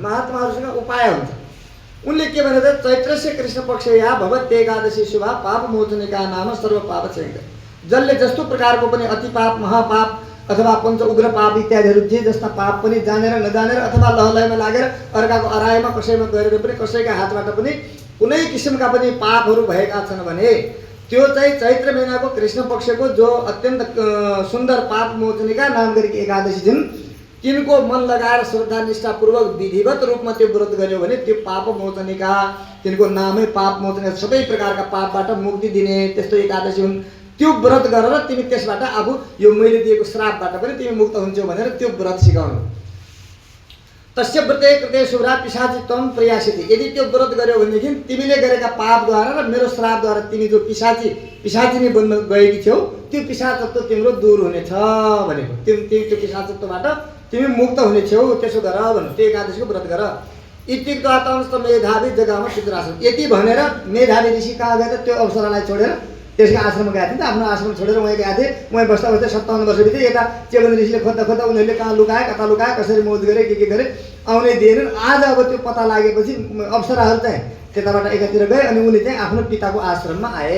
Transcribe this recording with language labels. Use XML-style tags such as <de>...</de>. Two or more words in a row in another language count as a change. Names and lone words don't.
<ne>महात्माहरूसँग उपाय हुन्छ। उनले के भने त</ne> <sa>चैत्रस्य कृष्ण पक्ष या भगवत एकादशी शुभा पाप मोचनिका नाम सर्व पाप क्षयङ्कर,</sa> <ne>जसले जस्तो प्रकारको पनि अति पाप, महापाप अथवा पञ्च उग्र पाप इत्यादिहरू जे जस्ता पाप पनि जानेर नजानेर अथवा लहलयमा लागेर अर्काको अरायमा कसैमा गएर पनि कसैका हातबाट पनि कुनै किसिमका पनि पापहरू भएका छन् भने त्यो चाहिँ चैत्र महिनाको कृष्ण पक्षको जो अत्यन्त सुन्दर पाप मोचनिका नाम गरेकी एकादशी दिन तिनको मन लगाएर श्रद्धा निष्ठापूर्वक विधिवत रूपमा त्यो व्रत गर्यो भने त्यो पाप मोचनिका, तिनको नामै पाप मोचनिका, सबै प्रकारका पापबाट मुक्ति दिने त्यस्तो एकादशी हुन्। त्यो व्रत गरेर तिमी त्यसबाट आफू यो मैले दिएको श्रापबाट पनि तिमी मुक्त हुन्छौ भनेर त्यो व्रत सिकाउनु।</ne> <sa>तस्य व्रते कृते शुभ्रा पिशाची त्वं प्रयासिति,</sa> <ne>यदि त्यो व्रत गर्यो भनेदेखि तिमीले गरेका पापद्वारा र मेरो श्रापद्वारा तिमी जो पिशाचिनी बन्न गएकी थियौ त्यो पिशाचत्व तिम्रो दूर हुनेछ भनेको। तिमी त्यो पिशाचत्वबाट तिमी मुक्त हुनेछौ, त्यसो गर भन्नु। त्यो एकादशीको व्रत गर।</ne> <sa>इत्युक्त्वा मेधावी जगामा पितृआश्रम,</sa> <ne>यति भनेर मेधावी ऋषि कहाँ गए त, त्यो अप्सरालाई छोडेर त्यसको आश्रम गएको थिएँ। आफ्नो आश्रम छोडेर उहाँ गएको थिएँ। उहाँ बस्दा बस्दै 57 वर्ष बित्यो। यता चेवन ऋषिले खोज्दा खोज्दा उनीहरूले कहाँ लुकाए कता लुकाए कसरी मौज गरे के गरे आउनै दिएनन्। आज अब त्यो पत्ता लागेपछि अप्सराहरू चाहिँ त्यताबाट एकातिर गए अनि उनी चाहिँ आफ्नो पिताको आश्रममा आए।</ne>